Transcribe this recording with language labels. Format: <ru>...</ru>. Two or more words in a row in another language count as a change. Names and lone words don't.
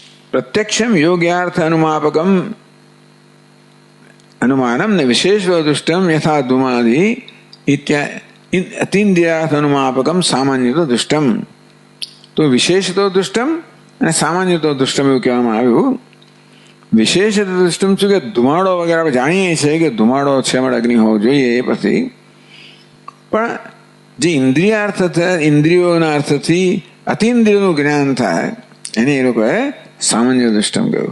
<sa>प्रत्यक्षम योग्यार्थ अनुमापकम अनुमानम न विशेष दुष्टम यथा धूमादि अतीन्द्रियार्थ अनुमापकम सामान्य तो दुष्टम. तो विशेष तो दुष्टम</sa> <gu>અને</gu> <sa>सामान्य तो दुष्टम</sa> <gu>એવું કહેવામાં આવ્યું.</gu> <sa>विशेष दुष्टम</sa> <gu>શું કે ધુમાડો વગેરે આપણે જાણીએ છીએ કે ધુમાડો છે એમાં અગ્નિ હોવો જોઈએ. એ પછી પણ જે ઇન્દ્રિયાર્થ થાય, ઇન્દ્રિયોના અર્થથી અતિન્દ્રિયોનું જ્ઞાન થાય એને એ લોકોએ</gu> <sa>सामान्य दुष्टम</sa> <gu>કહ્યું.</gu>